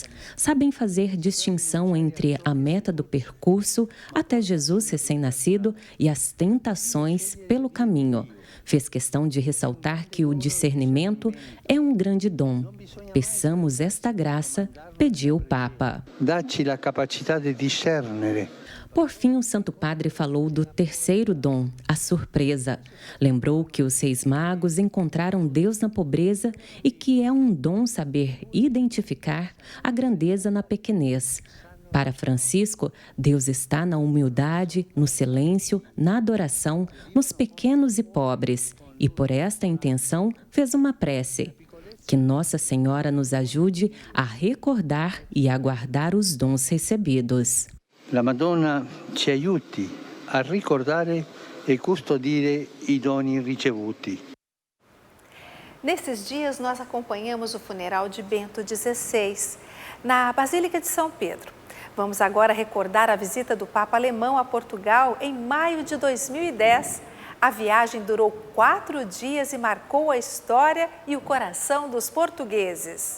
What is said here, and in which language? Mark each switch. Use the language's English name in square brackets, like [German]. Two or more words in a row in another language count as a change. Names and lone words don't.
[Portuguese] Sabem fazer distinção entre a meta do percurso até Jesus recém-nascido e as tentações pelo caminho. Fez questão de ressaltar que o discernimento é um grande dom. Peçamos esta graça, pediu o Papa. [Italian] Dacci la capacità di discernere. [Portuguese] Por fim, o Santo Padre falou do terceiro dom, a surpresa. Lembrou que os reis magos encontraram Deus na pobreza e que é um dom saber identificar a grandeza na pequenez. Para Francisco, Deus está na humildade, no silêncio, na adoração, nos pequenos e pobres. E por esta intenção fez uma prece. Que Nossa Senhora nos ajude a recordar e a guardar os dons recebidos. [Italian] La Madonna ci aiuti a ricordare e custodire i doni ricevuti. [Portuguese] Nesses dias, nós acompanhamos o funeral de Bento XVI, na Basílica de São Pedro. Vamos agora recordar a visita do Papa alemão a Portugal em maio de 2010. A viagem durou 4 dias e marcou a história e o coração dos portugueses.